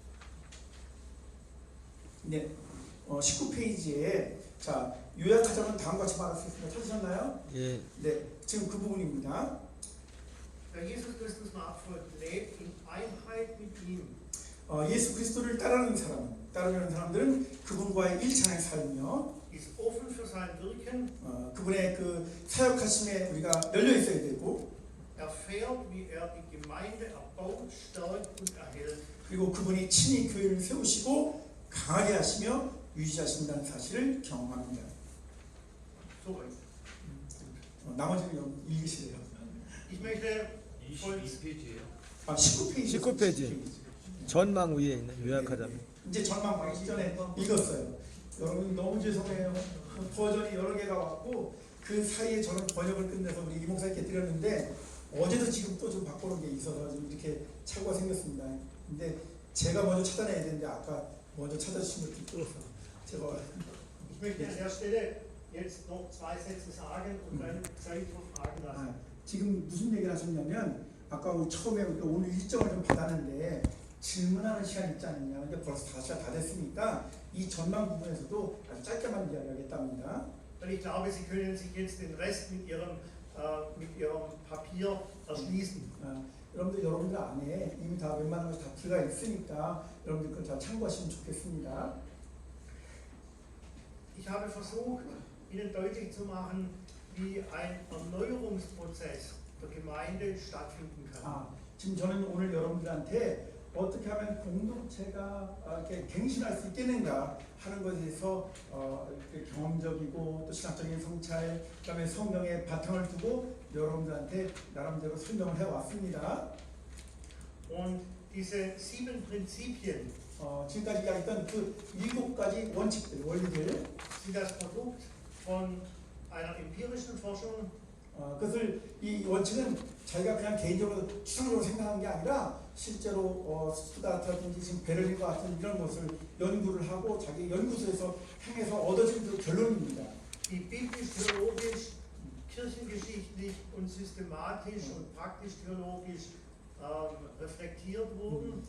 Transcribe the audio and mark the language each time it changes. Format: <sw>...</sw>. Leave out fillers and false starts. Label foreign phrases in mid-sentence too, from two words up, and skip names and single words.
<ko>네, 19페이지에 자 요약하자면 다음과 같이 말할 수 있습니다. 찾으셨나요? 예. 네, 지금 그 부분입니다.</ko> <de>Wer Jesus Christus nachfolgt, lebt in Einheit mit ihm.</de> <ko>예수 그리스도를 따르는 사람들은 그분과의 일찬에 살며</ko> <de>Ist offen für sein Wirken,</de> <ko>그분의 그 사역하심에 우리가 열려 있어야 되고</ko> <de>erfährt, wie die Gemeinde erbaut, stärkt und erhält.</de> <ko>그리고 그분이 친히 교회를 세우시고 강하게 하시며 유지하신다는 사실을 경험합니다.</ko> <de>Soweit.</de> <ko>나머지는 읽으시래요.</ko> <de>Ich möchte</de> <ko>22페이지예요. 19페이지. 19페이지. 전망 위에 있는 요약하자면. 이제 전망 가기 전에 읽었어요. 여러분 너무 죄송해요. 버전이 여러 개가 왔고 그 사이에 저는 번역을 끝내서 우리 이 목사님께 드렸는데 어제도 지금 또 좀 바꾸는 게 있어서 좀 이렇게 착오가 생겼습니다. 근데 제가 먼저 찾아내야 되는데 아까 먼저 찾아주신 것도 있어서 제가</ko> <de>Ich möchte an der Stelle jetzt noch 2 Sätze sagen und dann Zeit für Fragen lassen.</de> <ko>지금 무슨 얘기를 하셨냐면 아까 우리 처음에 오늘 일정을 좀 받았는데 질문하는 시간 있지 않느냐. 근데 벌써 5시가 다 됐으니까 이 전망 부분에서도 아주 짧게만 이야기하겠답니다.</ko> <de>Und ich glaube, Sie können sich jetzt den Rest mit Ihrem Papier erschließen.</de> <ko>여러분들 안에 이미 다 웬만한 것이 다 들어가 있으니까 여러분들 그걸 다 참고하시면 좋겠습니다.</ko> <de>Ich habe versucht, Ihnen deutlich zu machen, wie ein Erneuerungsprozess der Gemeinde stattfinden kann.</de> <ko>지금 저는 오늘 여러분들한테 어떻게 하면 공동체가 이렇게 갱신할 수 있겠는가 하는 것에 대해서 경험적이고 또 신학적인 성찰, 그다음에 성경의 바탕을 두고 여러분들한테 나름대로 설명을 해왔습니다.</ko> <de>Und diese 7 Prinzipien</de> <ko>지금까지 이야기했던 그 7가지 원칙들, 원리들,</ko> <de>sind das Produkt von einer empirischen Forschung.</de> <ko>그것을 이 원칙은 자기가 그냥 개인적으로 추상적으로 생각한 게 아니라 실제로 스투트가트라든지 지금 베를린과 같은 이런 것을 연구를 하고 자기 연구소에서 행해서 얻어진 그 결론입니다.</ko> <de>Die biblisch-theologisch, kirchengeschichtlich und systematisch und praktisch-theologisch reflektiert wurden.</de>